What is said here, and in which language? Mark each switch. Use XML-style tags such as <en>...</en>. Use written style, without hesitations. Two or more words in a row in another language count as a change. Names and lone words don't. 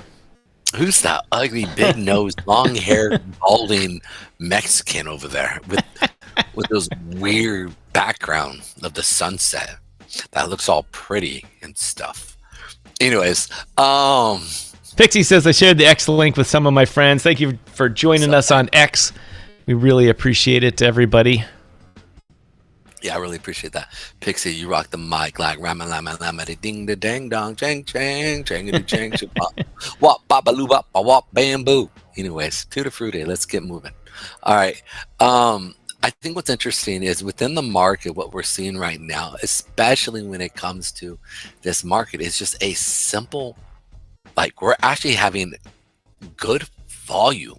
<en>Who's that ugly, big-nosed, long-haired, balding Mexican over there with those weird background of the sunset that looks all pretty and stuff? Anyways, Pixie says I shared the X link with some of my friends. Thank you for joining us on X. We really appreciate it, everybody. Yeah, I really appreciate that. Pixie, you rock the mic like rama lama lama ding da dang dong chang chang chang chang chang wop baba loo bop wop bamboo. Anyways, tutti frutti. Let's get moving. All right. I think what's interesting is within the market, what we're seeing right now, especially when it comes to this market, is just a simple, like we're actually having good volume.</en>